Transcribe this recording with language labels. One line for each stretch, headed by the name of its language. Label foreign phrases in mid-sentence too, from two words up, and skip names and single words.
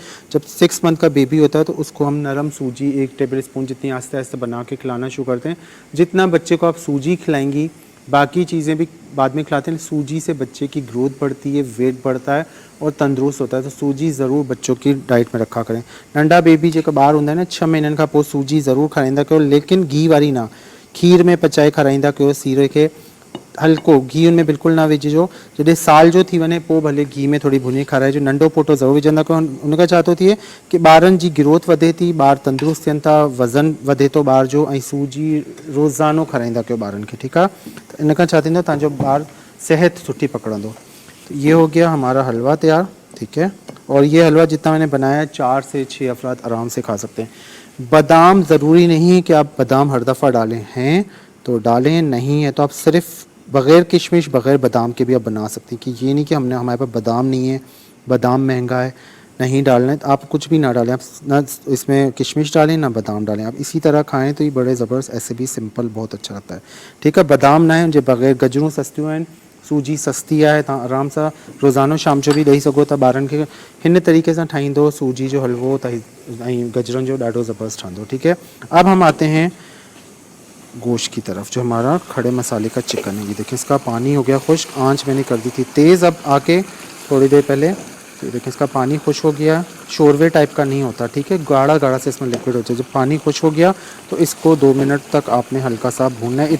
Hindi: जब 6 मंथ का बेबी होता है तो उसको हम नरम सूजी 1
English: table spoon
Hindi: जितनी आस्ते आस्ते बना के खिलाना शुरू करते हैं। जितना बच्चे को आप सूजी खिलाएंगी, बाकी चीज़ें भी बाद में खिलाते हैं। सूजी से बच्चे की ग्रोथ बढ़ती है, वेट बढ़ता है और तंदुरुस्त होता है। तो सूजी ज़रूर बच्चों की डाइट में रखा करें।
Sindhi: नंढा बेबी जेका ॿार हूंदा आहिनि 6 महीननि खां पोइ सूजी ज़रूर खाराईंदा कयो, लेकिन घी वारी ना, खीर में पचाए खाराईंदा कयो। सीरे खे हल्को घी उनमें बिल्कुल ना विझिजो। जॾहिं साल जो थी वञे पोइ भले घी में थोड़ी भुञी खाराइजो। नंढो पोटो ज़रूरु विझंदा कयो। उनखां छा थो थिए कि ॿारनि जी ग्रोथ वधे थी, ॿार तंदुरुस्त थियनि था, वज़न वधे थो ॿार जो। ऐं सूजी रोज़ानो खाराईंदा कयो ॿारनि खे। ठीकु आहे, त इनखां छा थींदो, तव्हांजो ॿार सेहत सुठी पकड़ंदो।
Hindi: तो ये हो गया हमारा हलवा तैयार। ठीक है, और ये हलवा जितना मैंने बनाया 4 से 6 अफराद आराम से खा सकते हैं। बादाम ज़रूरी नहीं है कि आप बादाम हर दफ़ा डालें, हैं तो डालें, नहीं है तो आप सिर्फ बग़ैर किशमिश बग़ैर बादाम के भी आप बना सकते हैं। कि ये नहीं कि हमारे पास बादाम नहीं है, बादाम महंगा है, नहीं डालना है, तो आप कुछ भी ना डालें। आप ना इसमें किशमिश डालें ना बादाम डालें, आप इसी तरह खाएं तो ये बड़े ज़बरदस्त, ऐसे भी सिंपल बहुत अच्छा लगता है। ठीक है,
Sindhi: बादाम ना है जो बग़ैर गजरूं सस्तियूं आहिनि, सूजी सस्ती आहे, तव्हां आराम सां रोज़ानो शाम जो भी ॾेई सघो था ॿारनि खे। हिन तरीक़े सां ठाहींदो सूजी जो हलवो त ऐं गजरुनि जो ॾाढो ज़बरदस्त ठहंदो।
Hindi: ठीक है, अब हम आते हैं गोश्त की तरफ, जो हमारा खड़े मसाले का चिकन है। ये देखिए इसका पानी हो गया खुश्क, आंच मैंने कर दी थी तेज़ अब आके थोड़ी देर पहले। तो ये देखिए इसका पानी खुश हो गया, शोरवे टाइप का नहीं होता। ठीक है, गाढ़ा गाढ़ा से इसमें लिक्विड हो जाए। जब पानी खुश हो गया तो इसको 2 मिनट तक आपने हल्का सा भूनना है।